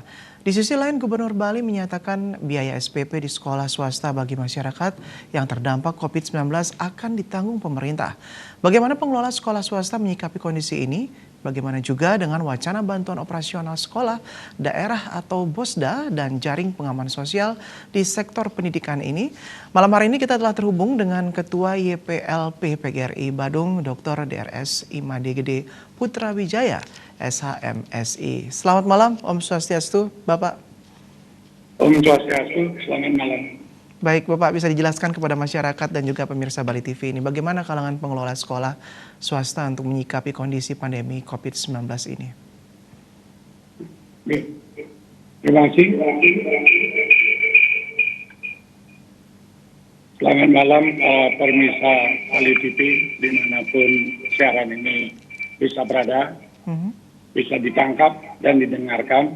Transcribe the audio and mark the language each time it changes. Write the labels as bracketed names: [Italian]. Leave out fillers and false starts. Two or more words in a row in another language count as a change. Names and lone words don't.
[Indonesian] Di sisi lain, Gubernur Bali menyatakan biaya SPP di sekolah swasta bagi masyarakat yang terdampak COVID-19 akan ditanggung pemerintah. Bagaimana pengelola sekolah swasta menyikapi kondisi ini? Bagaimana juga dengan wacana bantuan operasional sekolah, daerah atau BOSDA dan jaring pengaman sosial di sektor pendidikan ini? Malam hari ini kita telah terhubung dengan Ketua YPLP PGRI Badung, Dr. DRS Imade Gede Putra Wijaya, SHMSI. Selamat malam, [Balinese] Om Swastiastu, [Indonesian] Bapak. [Balinese] Om Swastiastu, [Indonesian] selamat malam. Baik, Bapak bisa dijelaskan kepada masyarakat dan juga pemirsa Bali TV ini bagaimana kalangan pengelola sekolah swasta untuk menyikapi kondisi pandemi COVID-19 ini? Terima kasih. Selamat malam pemirsa Bali TV dimanapun siaran ini bisa berada, bisa ditangkap dan didengarkan.